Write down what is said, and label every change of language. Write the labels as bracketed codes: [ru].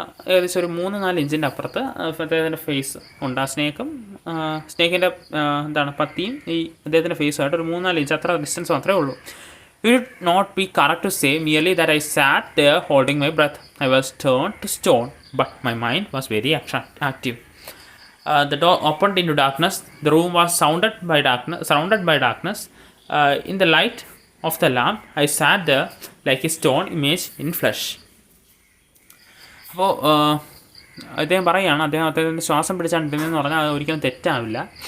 [ml] ഏകദേശം ഒരു 3-4 ഇഞ്ചിൻ്റെ അപ്പുറത്ത് അദ്ദേഹത്തിൻ്റെ ഫേസ് ഉണ്ട്. ആ സ്നേക്കിൻ്റെ പത്തിയും ഈ അദ്ദേഹത്തിൻ്റെ ഫേസുമായിട്ട് ഒരു 3-4 ഇഞ്ച് അത്ര ഡിസ്റ്റൻസ് മാത്രമേ ഉള്ളൂ. [en] It would not be correct to say merely that I sat there holding my breath. I was turned to stone, but my mind was very active. The door opened into darkness. The room was surrounded by darkness. In the light of the lamp, I sat there like a stone image in flesh. [ml] അപ്പോൾ അദ്ദേഹം പറയുകയാണ്, അദ്ദേഹത്തിൻ്റെ ശ്വാസം പിടിച്ചാണ്ടിരുന്നെന്ന് പറഞ്ഞാൽ അത് ഒരിക്കലും തെറ്റാവില്ല.